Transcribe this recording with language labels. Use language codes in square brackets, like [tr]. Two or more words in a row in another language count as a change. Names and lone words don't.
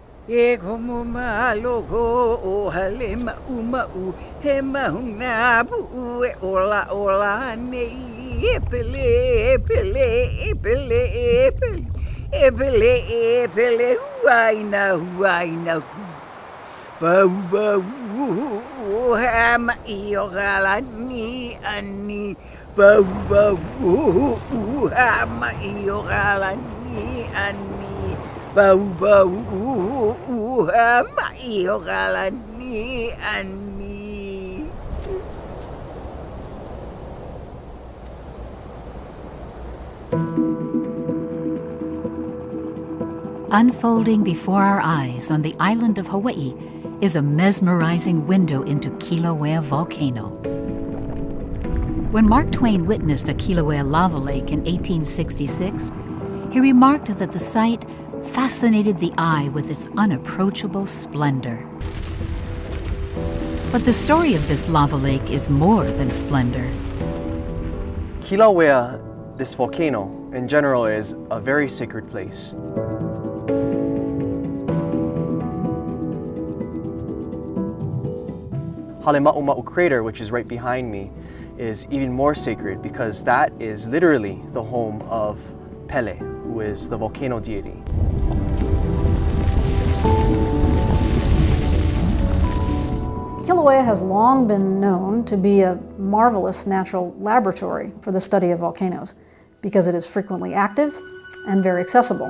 [haw] E como maloko o Halemaʻumaʻu he mahuna pu'u e ola ola nei e pele huaina ku bau bau hama'i o galani ani bau hama'i o galani ani bau hama'i o galani ani. [en] Unfolding before our eyes on the island of Hawaii is a mesmerizing window into Kīlauea volcano. When Mark Twain witnessed a Kīlauea lava lake in 1866, he remarked that the site fascinated the eye with its unapproachable splendor. But the story of this lava lake is more than splendor. Kīlauea, this volcano, in general, is a very sacred place. Halemaʻumaʻu crater, which is right behind me, is even more sacred because that is literally the home of Pele, who is the volcano deity. Kīlauea has long been known to be a marvelous natural laboratory for the study of volcanoes because it is frequently active and very accessible.